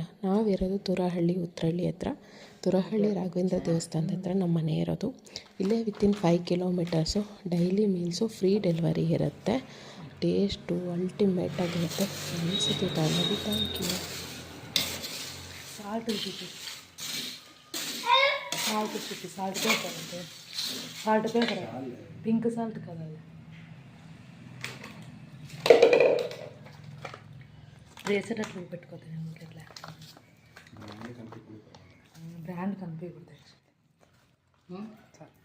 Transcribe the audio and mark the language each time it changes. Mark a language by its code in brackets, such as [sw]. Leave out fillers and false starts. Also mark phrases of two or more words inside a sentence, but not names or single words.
[kn] ನಾವಿರೋದು ತುರಹಳ್ಳಿ, ಉತ್ರಹಳ್ಳಿ ಹತ್ರ. ತುರಹಳ್ಳಿ ರಾಘವೇಂದ್ರ ದೇವಸ್ಥಾನದ ಹತ್ರ ನಮ್ಮ ಮನೆ ಇರೋದು. ಇಲ್ಲೇ [en] within 5 kilometres. daily meals free delivery [kn] ಇರುತ್ತೆ. [en] taste ultimate [kn] ಆಗಿರುತ್ತೆ. ಅನಿಸುತ್ತೆ ನೋಡಿ. [en] thank you. salt pepper pink salt [te] కదా, వేసేటట్లు పెట్టుకోతాను ఇట్లా బ్రాండ్ కనిపించకూడదు.